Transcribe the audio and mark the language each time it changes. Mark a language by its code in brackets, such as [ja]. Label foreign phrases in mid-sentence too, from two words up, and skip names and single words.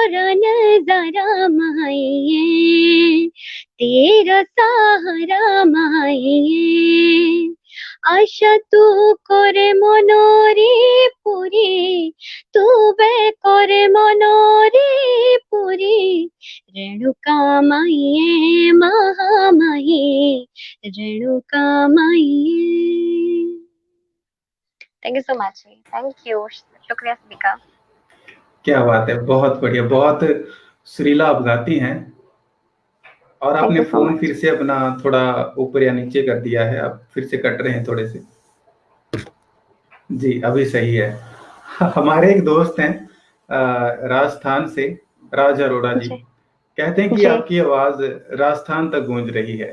[hi] रन जरा माईये, तेरा सहारा माईये, आशा तू करे मनोरी पुरी, तू बे करे मनोरी पुरी, रेणुका माईये महामाई, रेणुका माईये। [en] Thank you so much. Thank you, [hi] शुक्रिया सभी का। क्या बात है, बहुत बढ़िया, बहुत सुरीला आप गाती हैं। और आपने फोन फिर से अपना थोड़ा ऊपर या नीचे कर दिया है, आप फिर से कट रहे हैं थोड़े से। जी अभी सही है। हमारे एक दोस्त हैं राजस्थान से, राज अरोड़ा जी, कहते हैं कि आपकी आवाज राजस्थान तक गूंज रही है।